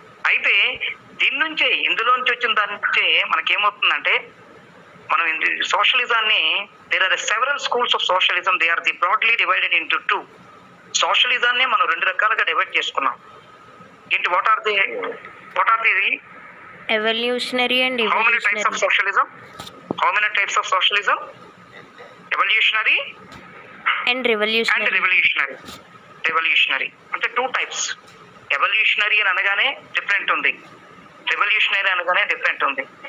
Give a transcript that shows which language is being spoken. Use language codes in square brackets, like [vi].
[te] అయితే ఇందులో నుంచి వచ్చిన దాని నుంచే మనకేమవుతుందంటే, మనం సోషలిజాన్ని, [en] There are several schools of socialism, they are the broadly divided into 2. [te] సోషలిజాన్ని మనం 2 రకాలుగా డివైడ్ చేసుకున్నాం. [en] ఏంటి, what are the evolutionary and how many types of socialism? Evolutionary and and revolutionary. [te] revolutionary అంటే 2 టైప్స్. ఎవల్యూషనరీ అని అనగానే డిఫరెంట్ ఉంది, revolutionary అనగానే different ఉంది.